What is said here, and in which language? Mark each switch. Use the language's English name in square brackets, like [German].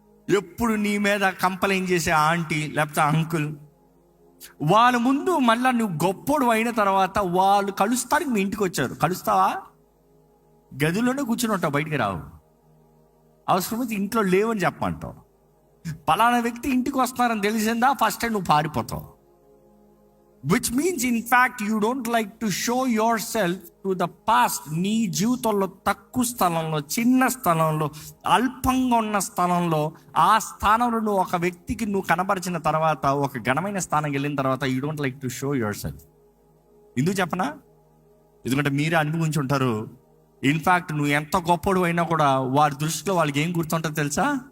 [Telugu] ఎప్పుడు నీ మీద కంప్లైంట్ చేసే ఆంటీ లేకపోతే అంకుల్, వాళ్ళ ముందు మళ్ళీ నువ్వు గొప్పోడు అయిన తర్వాత వాళ్ళు కలుస్తానికి మీ ఇంటికి వచ్చారు. కలుస్తావా? గదిలోనే కూర్చుని ఉంటావు, బయటికి రావు. అవసరమైతే ఇంట్లో లేవని చెప్పమంటావు. పలానా వ్యక్తి ఇంటికి వస్తున్నారని తెలిసిందా, ఫస్ట్ టైం నువ్వు పారిపోతావు. [English] Which means in fact you don't like to show yourself to the past. [Telugu] నీ జీవితంలో తక్కువ స్థలంలో, చిన్న స్థలంలో, అల్పంగా ఉన్న స్థలంలో, ఆ స్థానంలో నువ్వు ఒక వ్యక్తికి నువ్వు కనబరిచిన తర్వాత, ఒక ఘనమైన స్థానానికి వెళ్ళిన తర్వాత [English] you don't like to show yourself. [Telugu] ఎందుకు చెప్పనా? ఎందుకంటే మీరే అనుభవించి ఉంటారు. ఇన్ఫ్యాక్ట్ నువ్వు ఎంత గొప్పడు అయినా కూడా వారి దృష్టిలో వాళ్ళకి ఏం గుర్తుంటుంది తెలుసా?